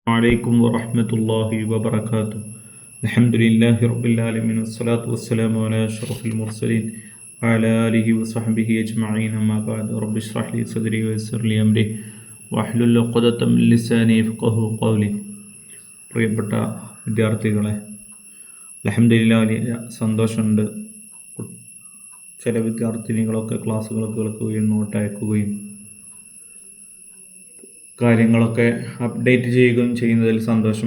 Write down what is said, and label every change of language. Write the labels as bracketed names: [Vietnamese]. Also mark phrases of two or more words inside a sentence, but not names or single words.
[Arabic] عليكم ورحمة الله وبركاته. الحمد لله رب العالمين والصلاة والسلام على أشرف المرسلين وعلى آله وصحبه أجمعين. أما بعد رب اشرح لي صدري ويسر لي أمري واحلل عقدة من لساني يفقهوا قولي. [Malayalam] പ്രിയപ്പെട്ട വിദ്യാർത്ഥികളെ, അൽഹംദുലില്ലാഹ് വലിയ സന്തോഷമുണ്ട്. ചില വിദ്യാർത്ഥിനികളൊക്കെ ക്ലാസ്സുകളൊക്കെ കേൾക്കുകയും നോട്ട് അയക്കുകയും കാര്യങ്ങളൊക്കെ അപ്ഡേറ്റ് ചെയ്യുകയും ചെയ്യുന്നതിൽ സന്തോഷം.